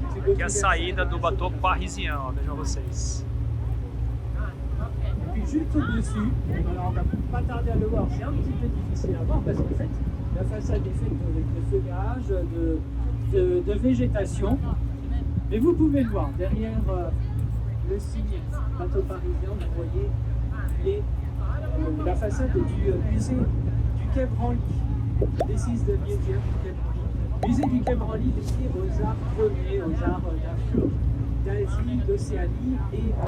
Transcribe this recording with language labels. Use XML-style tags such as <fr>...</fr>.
<pt>Aqui é a saída do bateau parisien, ó, vejam vocês.</pt> <fr>Et puis juste au-dessus, alors on va pas tarder à le voir, c'est un petit peu difficile à voir parce qu'en fait, la façade est faite avec de feuillage, de végétation. Mais vous pouvez le voir, derrière le signe bateau parisien, vous voyez la façade du musée du Quai Branly.</fr> <en>This is the museum du Quai Branly.</en> <fr>Musée du Quai Branly dédié aux arts premiers, aux arts d'Afrique, d'Asie, d'Océanie et...</fr>